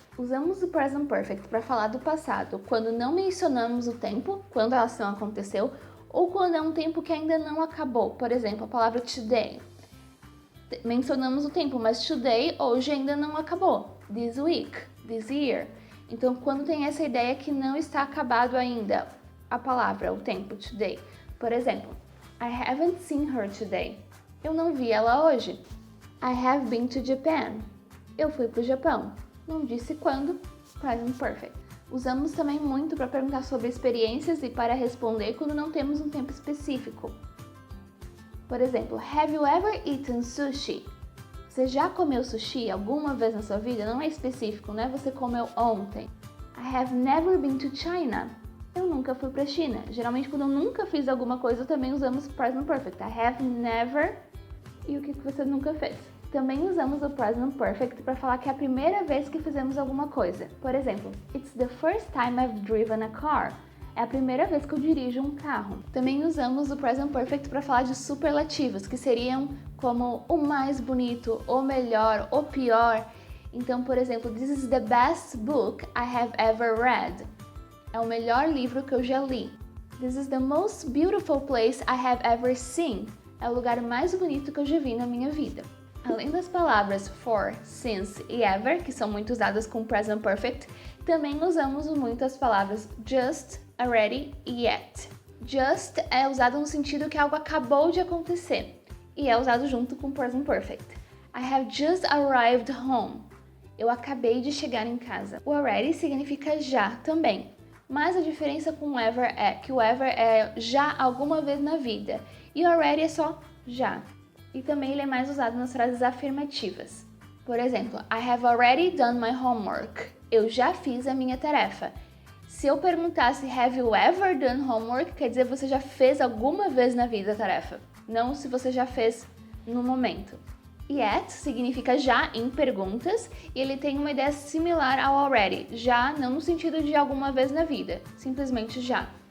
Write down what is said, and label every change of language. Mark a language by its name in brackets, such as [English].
[Portuguese] Usamos o Present Perfect para falar do passado quando não mencionamos o tempo, quando a ação aconteceu, ou quando é um tempo que ainda não acabou. Por exemplo, a palavra today. Mencionamos o tempo, mas today, hoje, ainda não acabou. [English] This week, this year. [Portuguese] Então, quando tem essa ideia que não está acabado ainda, a palavra, o tempo, today. Por exemplo, [English] I haven't seen her today. [Portuguese] Eu não vi ela hoje. [English] I have been to Japan. [Portuguese] Eu fui para o Japão. Não disse quando, present perfect. Usamos também muito para perguntar sobre experiências e para responder quando não temos um tempo específico. Por exemplo, [English] have you ever eaten sushi? [Portuguese] Você já comeu sushi alguma vez na sua vida? Não é específico, né? Você comeu ontem. [English] I have never been to China. [Portuguese] Eu nunca fui para a China. Geralmente, quando eu nunca fiz alguma coisa, também usamos Present Perfect. [English] I have never [Portuguese] e o que você nunca fez. Também usamos o Present Perfect para falar que é a primeira vez que fizemos alguma coisa. Por exemplo, [English] It's the first time I've driven a car. [Portuguese] É a primeira vez que eu dirijo um carro. Também usamos o Present Perfect para falar de superlativos, que seriam como o mais bonito, o melhor, o pior. Então, por exemplo, [English] This is the best book I have ever read. [Portuguese] É o melhor livro que eu já li. [English] This is the most beautiful place I have ever seen. [Portuguese] É o lugar mais bonito que eu já vi na minha vida. Além das palavras for, since e ever, que são muito usadas com Present Perfect, também usamos muito as palavras just, already e yet. Just é usado no sentido que algo acabou de acontecer e é usado junto com Present Perfect. [English] I have just arrived home. [Portuguese] Eu acabei de chegar em casa. O already significa já também, mas a diferença com o ever é que o ever é já alguma vez na vida e o already é só já. E também ele é mais usado nas frases afirmativas. Por exemplo, [English] I have already done my homework. [Portuguese] Eu já fiz a minha tarefa. Se eu perguntasse [English] have you ever done homework, [Portuguese] quer dizer você já fez alguma vez na vida a tarefa, não se você já fez no momento. Yet significa já em perguntas e ele tem uma ideia similar ao already, já não no sentido de alguma vez na vida, simplesmente já.